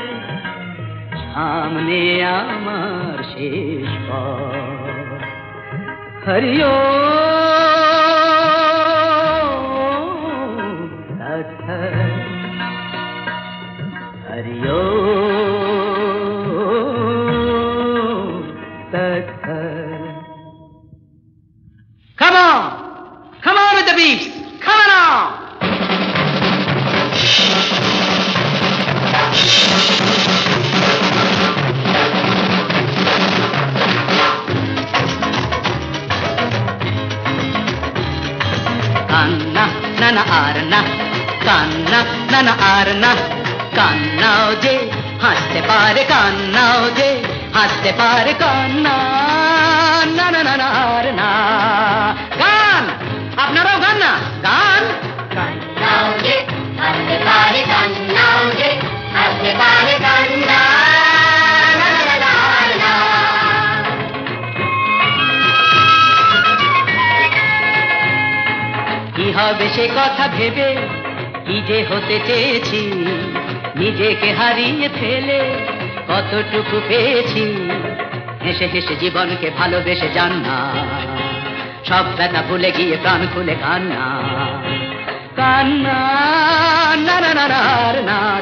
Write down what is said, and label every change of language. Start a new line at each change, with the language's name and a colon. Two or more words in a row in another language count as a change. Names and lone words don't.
Bangla: সামনে আমার শেষ পথ হরিও হরিও
English: Come on! Come on with the beats! Come on! Kanna, nana arna, kanna, nana arna, kannao je, haste pare kannao je, haste pare kanna, nana nana arna.
Bangla: গান, আপনারাও গান না, গান. Kannao je, haste pare kannao je, haste pare kanna, nana nana arna. কি হবে সে কথা ভেবে কি যে হতে চেয়েছি নিজেকে হারিয়ে ফেলে কতটুকু পেয়েছি হেসে হেসে জীবনকে ভালোবেসে যান না সব ব্যথা ভুলে গিয়ে প্রাণ খুলে কান্না কান্না না না না না